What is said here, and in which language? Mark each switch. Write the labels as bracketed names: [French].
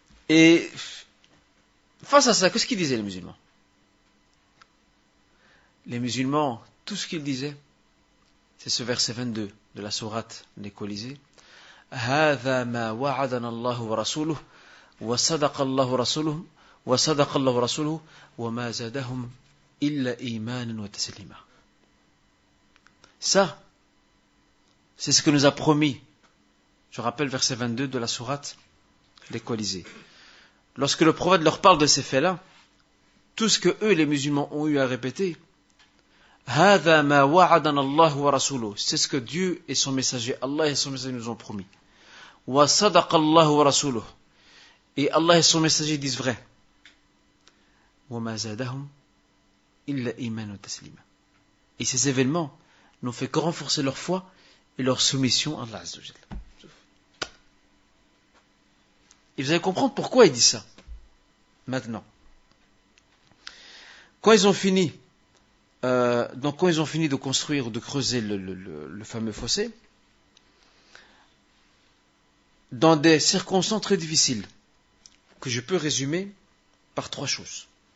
[French] Et face à ça, qu'est-ce qu'ils disaient les musulmans? Les musulmans, tout ce qu'ils disaient, c'est ce verset 22 de la sourate des Colisées. [Arabic] هذا ما وعدنا الله ورسوله وصدق الله ورسوله وصدق الله ورسوله وما زادهم إلا إيمانا وتسليما. [French] Ça, c'est ce que nous a promis. Je rappelle verset 22 de la sourate des Colisées. lorsque le prophète leur parle de ces faits-là, tout ce que eux, les musulmans, ont eu à répéter, [Arabic] هذا ما وعدنا الله ورسوله, [French] c'est ce que Dieu et son messager, Allah et son messager nous ont promis. [Arabic] وصدق الله ورسوله, [French] et Allah et son messager disent vrai. [Arabic] وما زادهم إلا إيمان وتسليما. [French] Et ces événements n'ont fait que renforcer leur foi et leur soumission à Allah Azza wa Jalla. Et vous allez comprendre pourquoi il dit ça. Maintenant, quand ils ont fini, quand ils ont fini de construire ou de creuser le fameux fossé, dans des circonstances très difficiles, que je peux résumer par 3 choses.